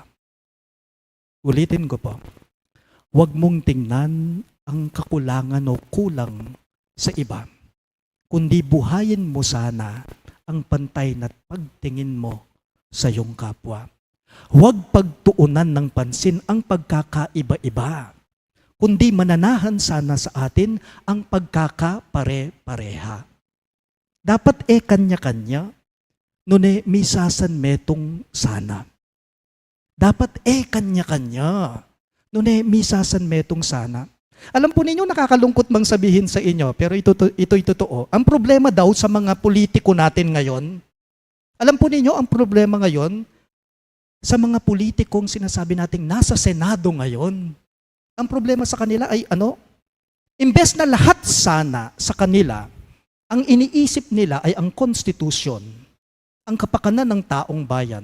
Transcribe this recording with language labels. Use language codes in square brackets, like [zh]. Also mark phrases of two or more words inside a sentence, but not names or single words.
[tl] Ulitin ko po, huwag mong tingnan ang kakulangan o kulang sa iba, kundi buhayin mo sana ang pantay na pagtingin mo sa iyong kapwa. Huwag pagtuunan ng pansin ang pagkakaiba-iba, kundi mananahan sana sa atin ang pagkakapare-pareha. Dapat kanya-kanya, [pam] nune misasan metong sana. [tl] Dapat kanya-kanya, [pam] nune misasan metong sana. [tl] Alam po ninyo, nakakalungkot mang sabihin sa inyo, pero ito'y totoo. Ang problema daw sa mga politiko natin ngayon, alam po ninyo, ang problema ngayon sa mga politikong sinasabi nating nasa Senado ngayon, ang problema sa kanila ay imbes na lahat sana sa kanila, ang iniisip nila ay ang konstitusyon, ang kapakanan ng taong bayan.